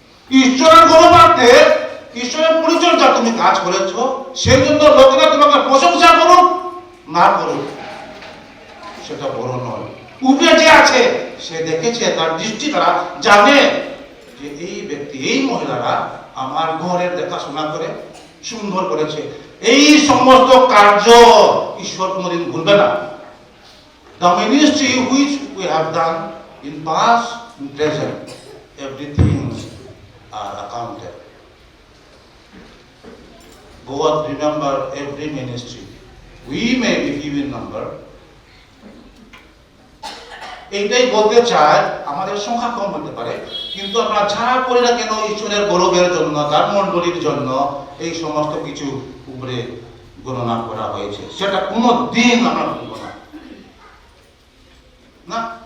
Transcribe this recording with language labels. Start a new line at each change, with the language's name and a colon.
Bangla: ঈশ্বরের গণনাতে ঈশ্বরের পরিচর্যা তুমি কাজ করেছো, সেই জন্য লোকেরা তোমাকে প্রশংসা করুক না করুক, সেটা বড় নয়। উপরে যে আছে সে দেখেছে, তার দৃষ্টি দ্বারা জানে যে এই ব্যক্তি, এই মহিলারা আমার ঘরের দেখাশোনা করে সুন্দর করেছে। এই সমস্ত কার্য ঈশ্বর কোনদিন ভুলবে না।
English: The ministry which we have done in past, in present, everything are accounted. God remember every ministry. We may be few in number.
Bangla: এইটাই বলতে চাই, আমাদের সংখ্যা কম হতে পারে, কিন্তু আমরা যা করি না কেন ঈশ্বরের গৌরবের জন্য, তার মণ্ডলীর জন্য, এই সমস্ত কিছু উপরে গণনা করা হয়েছে, সেটা কোনো দিন আমরা ভুলব না।